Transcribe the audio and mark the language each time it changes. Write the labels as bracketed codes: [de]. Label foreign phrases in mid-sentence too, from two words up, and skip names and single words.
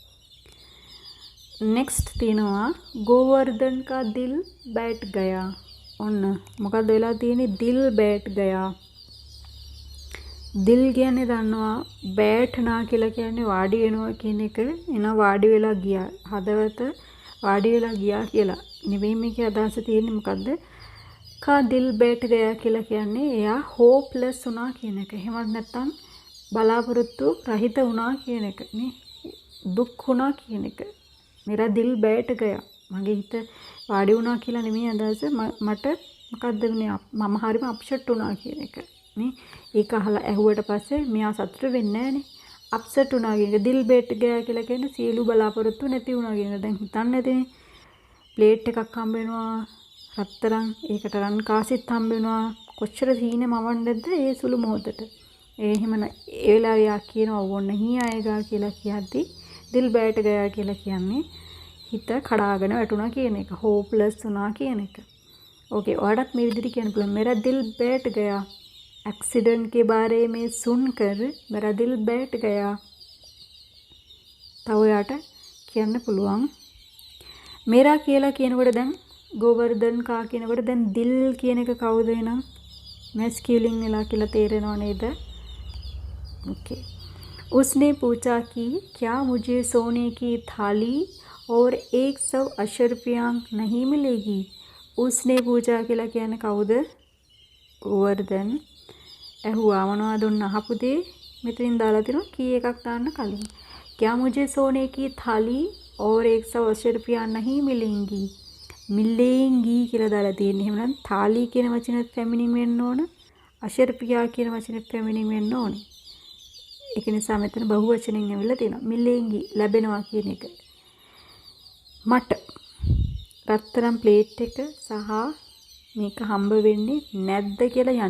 [hi] नेक्स्ट तीनवा गोवर्धन का दिल बैठ गया. [si] ඔන්න මොකක්ද වෙලා තියෙන්නේ? [hi] दिल बैठ गया. [si] දිල් කියන්නේ දන්නවා, බෑට්නා කියලා කියන්නේ වාඩි වෙනවා කියන එක. එන වාඩි වෙලා ගියා. හදවත වාඩි වෙලා ගියා කියලා. නෙවෙයි මේකේ අදහස තියෙන්නේ මොකද්ද? [hi] का दिल बैठ गया [si] කියලා කියන්නේ එයා හෝප්ලස් වුණා කියන එක. එහෙමත් නැත්නම් බලාපොරොත්තු රහිත වුණා කියන එක නේ. දුක් වුණා කියන එක. [hi] मेरा दिल बैठ गया. [si] මගේ හිත වාඩි වුණා කියලා නෙමෙයි අදහස. මට මොකද්ද වෙන්නේ? මම හරිම අප්සෙට් වුණා කියන එක නේ. ඒක අහලා ඇහුවට පස්සේ මෙයා සතුට වෙන්නේ නැහනේ. අප්සෙට් වුණා කියන එක. [hi] दिल बैठ गया [si] කියලා කියන්නේ සියලු බලාපොරොත්තු නැති වුණා කියන එක. දැන් හිතන්න ඇතිනේ. ප්ලේට් එකක් හම්බ වෙනවා. රත්තරන් ඒකට රන් කාසිත් හම්බ වෙනවා. කොච්චර සීනේ මවන්නේද ඒ සුළු මොහොතට. එහෙම ඒ වෙලාවේ යා කියනවා ඕන්න හී ආයගා කියලා කියද්දි [hi] दिल बैठ गया [si] කියලා කියන්නේ හිත කඩාගෙන වැටුණා කියන එක. හෝප්ලස් වුණා කියන එක. ओके ඔයාලත් මේ විදිහට කියන්න පුළුවන්. [hi] मेरा दिल बैठ गया. एक्सीडेंट के बारे में सुनकर मेरा दिल बैठ गया. [si] තව ඔයාට කියන්න පුළුවන්. मेरा කියලා කියනකොට දැන් ගෝවර්ධන් කා කියනකොට දැන් දිල් කියන එක කවුද එනම්? मैस्कुलिन වෙලා කියලා තේරෙනව නේද? [hi] ओके उसने पूछा कि क्या मुझे सोने की थाली और 100 अशर्फियाँ नहीं मिलेगी? उसने पूछा [si] කියලා කියන්නේ කවුද? ගෝවර්ධන් ඇහුවා මොනවද උන් අහපු දේ මෙතනින් දාලා තිනවා කී එකක් දාන්න කලින්. [hi] क्या मुझे सोने की थाली और 100 अशर्फियाँ नहीं मिलेंगी? [si] मिलेंगी කියලා දාලා තියෙන්නේ. එහෙනම් थाली කියන වචනේ ෆෙමිනින් වෙන්න ඕන. අශර්ෆියා කියන වචනේ ෆෙමිනින් වෙන්න ඕනේ. ඒක නිසා මෙතන බහු වචනෙන් ඇවිල්ලා තියෙනවා. මිලෙන්ගි ලැබෙනවා කියන එක. මට රත්තරන් ප්ලේට් එක සහ මේක හම්බ වෙන්නේ නැද්ද කියලා යන්නේ.